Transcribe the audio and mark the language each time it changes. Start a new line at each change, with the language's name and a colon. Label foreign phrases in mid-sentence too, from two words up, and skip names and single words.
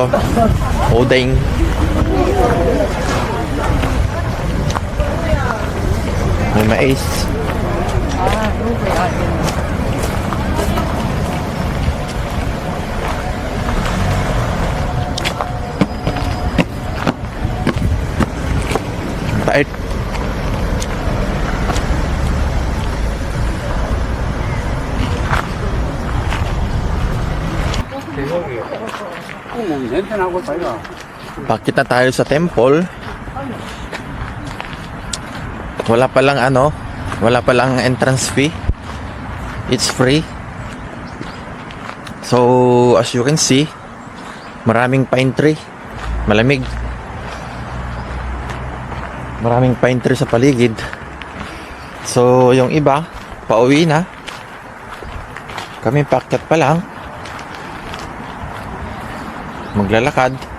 Filipino: Odeng. May mais. Pait.
Korean: 냄새 나고 빨리.
Filipino: Bakit na tayo sa temple? Wala palang entrance fee.
English: It's free. So, as you can see,
Filipino: maraming
English: pine tree.
Filipino: Malamig. Maraming
English: pine tree
Filipino: sa paligid. So, yung iba, pauwi na. Kami paakyat pa lang. Maglalakad.